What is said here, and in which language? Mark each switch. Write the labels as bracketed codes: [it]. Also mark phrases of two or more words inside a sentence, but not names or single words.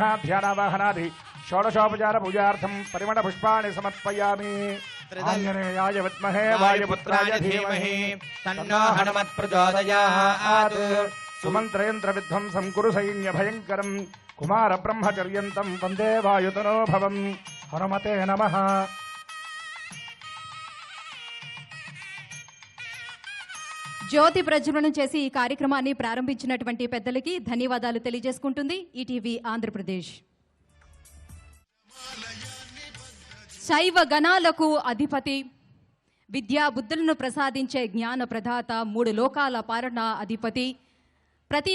[sa] ध्यानावाहनादि षोडशोपचार पूजार्थं परिमळ पुष्पाणि समर्पयामि। आञ्जनेयाय विद्महे वायुपुत्राय धीमहि तन्नो हनुमत् प्रचोदयात्। सुमन्त्रयन्त्र विध्वंसं कुरु सैन्यभयङ्करं कुमार ब्रह्मचर्यन्तं वन्दे वायुतनो भवं। हनुमते नमः। [te] జ్యోతి ప్రజ్వలనం చేసి ఈ కార్యక్రమాన్ని ప్రారంభించినటువంటి పెద్దలకి ధన్యవాదాలు తెలియజేసుకుంటుంది ఈటీవీ ఆంధ్రప్రదేశ్. శైవ గణాలకు అధిపతి, విద్యా బుద్ధులను ప్రసాదించే జ్ఞాన ప్రదాత, మూడు లోకాల పాలన అధిపతి, ప్రతి